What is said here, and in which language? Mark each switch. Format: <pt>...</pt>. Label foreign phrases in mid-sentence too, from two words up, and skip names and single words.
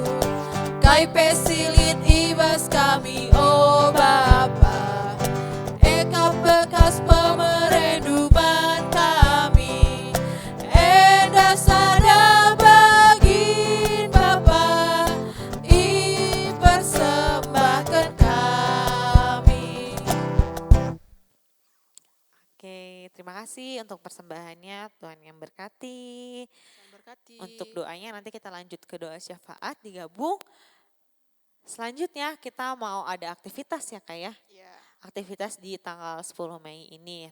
<btx>Kai pesilit ibas kami oh Bapa, eka bekas pemerendungan kami. Enda sada bagin Bapa, i persembahkan kami.</btx> <id>Oke, terima kasih untuk persembahannya. Tuhan yang berkati. Tuhan berkati. Untuk doanya nanti kita lanjut ke doa syafaat digabung. Selanjutnya kita mau ada aktivitas ya Kak ya. Ya, Aktivitas di tanggal 10 Mei ini.</id>